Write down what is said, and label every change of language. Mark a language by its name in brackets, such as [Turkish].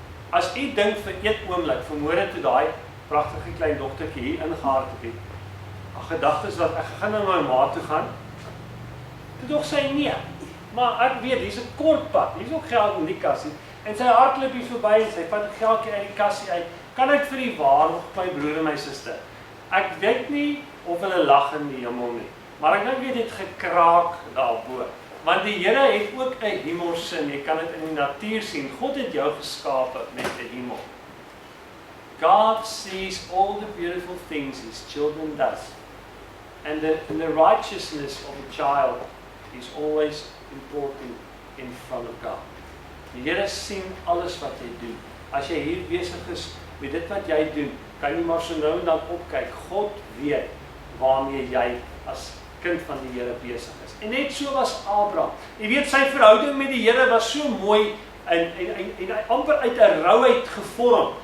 [Afrikaans] As u dink vir een oomblik, vanmôre toe daai pragtige klein dogtertjie hier ingehardloop het, gedagtes wat ek gaan na my ma toe gaan, toe dog sy nee, maar ek weet, hier's 'n kort pad, hier's ook geld in die kassie, en sy hardloop hier verby en sy vat 'n geldjie uit die kassie uit, kan ek vir die waar nog my broer en my suster? Ek weet nie of hulle lag in die hemel nie, maar ek weet dit gekraak daarbo. Want die Here het ook 'n hemelsin, jy kan dit in die natuur sien. God het jou geskape met 'n hemel. [English] God sees all the beautiful things His children does. And the righteousness of a child is always important in front of God. [Afrikaans] Die Here sien alles wat jy doen. As jy hier besig is met dit wat jy doen, kan jy maar so nou en dan opkyk. God weet waarmee jy as kind van die Here besig is. En net so was Abraham. Jy weet, sy verhouding met die Here was so mooi en hy amper uit 'n rouheid gevorm.